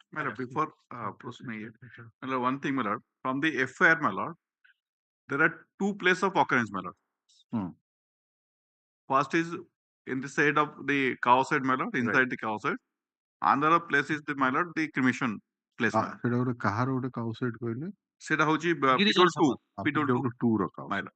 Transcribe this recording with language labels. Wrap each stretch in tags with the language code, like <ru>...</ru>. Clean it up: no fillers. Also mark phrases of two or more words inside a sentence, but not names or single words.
<en>My lord, before proceeding, my lord, one thing, my lord, from the FIR, my lord, there are two places of occurrence, my lord. Hmm. First is in the side of the cow side, my lord, inside the cow side. Another place is the, my lord, the cremation place, my lord.</en> <or>ସେଟା ଗୋଟେ କାହାର ଗୋଟେ</or> <en>cow side</en> <or>କହିଲେ? ସେଟା ହଉଛି ଗିରିଜନ P2, ସଭା। P2. P2 ର କାଉ।</or> <en>My lord.</en>